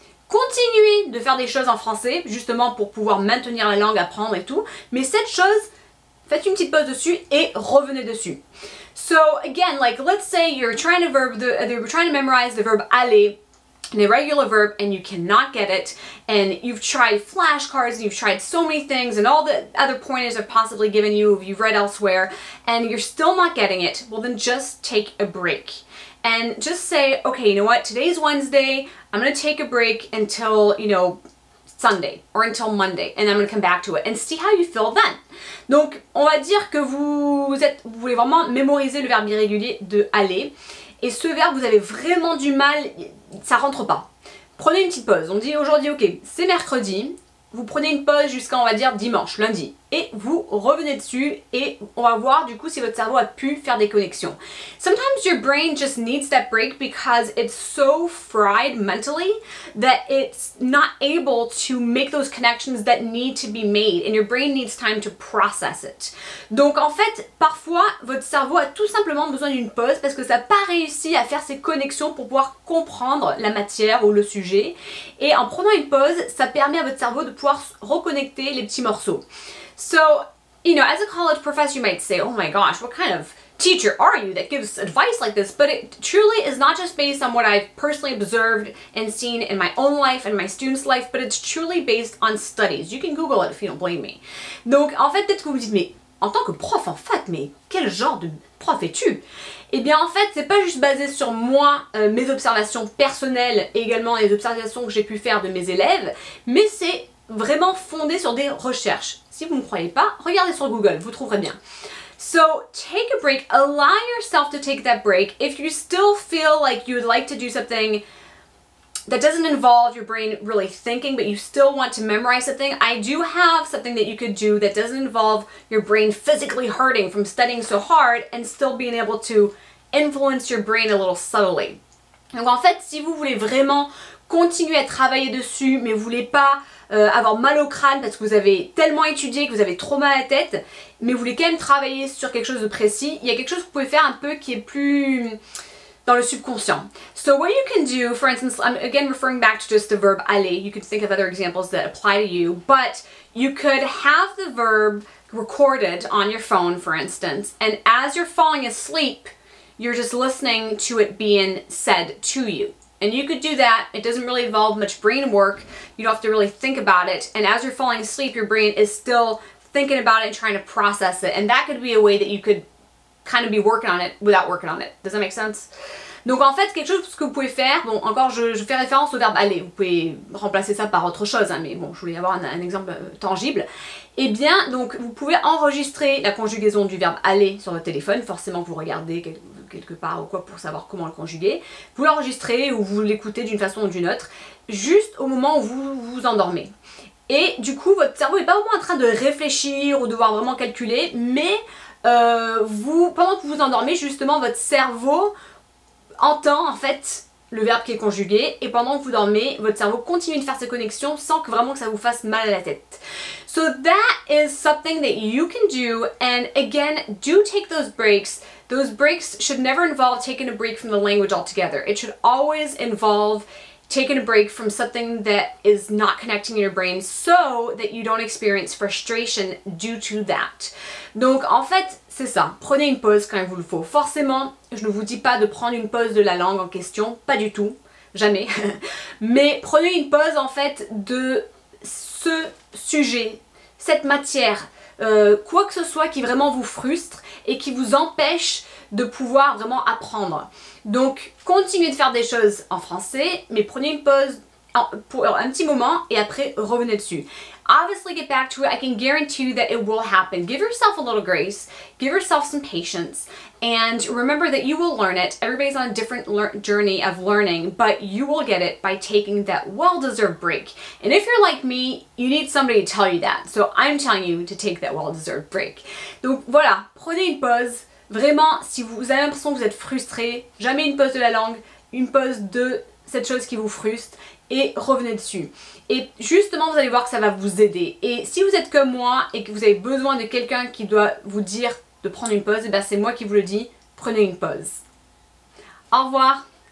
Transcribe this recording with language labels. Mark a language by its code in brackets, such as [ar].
[fr] Continuez de faire des choses en français, justement pour pouvoir maintenir la langue, apprendre et tout. Mais cette chose, faites une petite pause dessus et revenez dessus. [en] So again, like let's say you're trying to memorize the verb aller, an irregular verb, and you cannot get it, and you've tried flashcards, and you've tried so many things, and all the other pointers I've possibly given you, you've read elsewhere, and you're still not getting it. Well, then just take a break. And just say, okay, you know what, today's Wednesday, I'm going to take a break until, you know, Sunday or until Monday, and I'm going to come back to it and see how you feel then. [fr] Donc, on va dire que vous voulez vraiment mémoriser le verbe irrégulier de aller, et ce verbe, vous avez vraiment du mal, ça rentre pas. Prenez une petite pause, on dit aujourd'hui, ok, c'est mercredi, vous prenez une pause jusqu'à, on va dire, dimanche, lundi, et vous revenez dessus et on va voir du coup si votre cerveau a pu faire des connexions. [en] Sometimes your brain just needs that break because it's so fried mentally that it's not able to make those connections that need to be made and your brain needs time to process it. [fr] Donc en fait, parfois, votre cerveau a tout simplement besoin d'une pause parce que ça n'a pas réussi à faire ces connexions pour pouvoir comprendre la matière ou le sujet. Et en prenant une pause, ça permet à votre cerveau de pouvoir reconnecter les petits morceaux. [en] So, you know, as a college professor, you might say, oh my gosh, what kind of teacher are you that gives advice like this? But it truly is not just based on what I've personally observed and seen in my own life and my students' life, but it's truly based on studies. You can Google it if you don't blame me. [fr] Donc, en fait, peut-être que vous me dites, mais en tant que prof en fac, mais quel genre de prof es-tu? Eh bien, en fait, c'est pas juste basé sur moi, mes observations personnelles et également les observations que j'ai pu faire de mes élèves, mais c'est vraiment fondé sur des recherches. Si vous ne me croyez pas, regardez sur Google, vous trouverez bien. [en] So, take a break, allow yourself to take that break. If you still feel like you would like to do something that doesn't involve your brain really thinking, but you still want to memorize something, I do have something that you could do that doesn't involve your brain physically hurting from studying so hard and still being able to influence your brain a little subtly. [fr] Donc en fait, si vous voulez vraiment continuer à travailler dessus, mais vous voulez pas avoir mal au crâne parce que vous avez tellement étudié que vous avez trop mal à la tête, mais vous voulez quand même travailler sur quelque chose de précis, il y a quelque chose que vous pouvez faire un peu qui est plus dans le subconscient. [en] So what you can do, for instance, I'm again referring back to just the verb aller, you can think of other examples that apply to you, but you could have the verb recorded on your phone, for instance, and as you're falling asleep, you're just listening to it being said to you. And you could do that. It doesn't really involve much brain work. You don't have to really think about it. And as you're falling asleep, your brain is still thinking about it and trying to process it. And that could be a way that you could kind of be working on it without working on it. Does that make sense? [fr] Donc en fait, quelque chose que vous pouvez faire, bon encore je fais référence au verbe aller, vous pouvez remplacer ça par autre chose, hein, mais bon je voulais avoir un exemple tangible. Eh bien donc vous pouvez enregistrer la conjugaison du verbe aller sur votre téléphone, forcément que vous regardez quelque part ou quoi pour savoir comment le conjuguer. Vous l'enregistrez ou vous l'écoutez d'une façon ou d'une autre, juste au moment où vous vous endormez. Et du coup votre cerveau n'est pas vraiment en train de réfléchir ou de devoir vraiment calculer, mais pendant que vous vous endormez, justement votre cerveau entend en fait le verbe qui est conjugué et pendant que vous dormez, votre cerveau continue de faire ces connexions sans que vraiment que ça vous fasse mal à la tête. [en] So that is something that you can do, and again, do take those breaks. Those breaks should never involve taking a break from the language altogether. It should always involve taking a break from something that is not connecting in your brain so that you don't experience frustration due to that. [fr] Donc en fait, c'est ça. Prenez une pause quand il vous le faut. Forcément, je ne vous dis pas de prendre une pause de la langue en question, pas du tout, jamais. Mais prenez une pause en fait de ce sujet, cette matière, quoi que ce soit qui vraiment vous frustre et qui vous empêche de pouvoir vraiment apprendre. Donc, continuez de faire des choses en français, mais prenez une pause pour un petit moment et après revenez dessus. [en] Obviously, get back to it. I can guarantee you that it will happen. Give yourself a little grace, give yourself some patience, and remember that you will learn it. Everybody's on a different journey of learning, but you will get it by taking that well-deserved break. And if you're like me, you need somebody to tell you that. So I'm telling you to take that well-deserved break. [fr] Donc voilà, prenez une pause. Vraiment, si vous avez l'impression que vous êtes frustré, jamais une pause de la langue, une pause de cette chose qui vous frustre et revenez dessus. Et justement, vous allez voir que ça va vous aider. Et si vous êtes comme moi et que vous avez besoin de quelqu'un qui doit vous dire de prendre une pause, et ben c'est moi qui vous le dis, prenez une pause. Au revoir!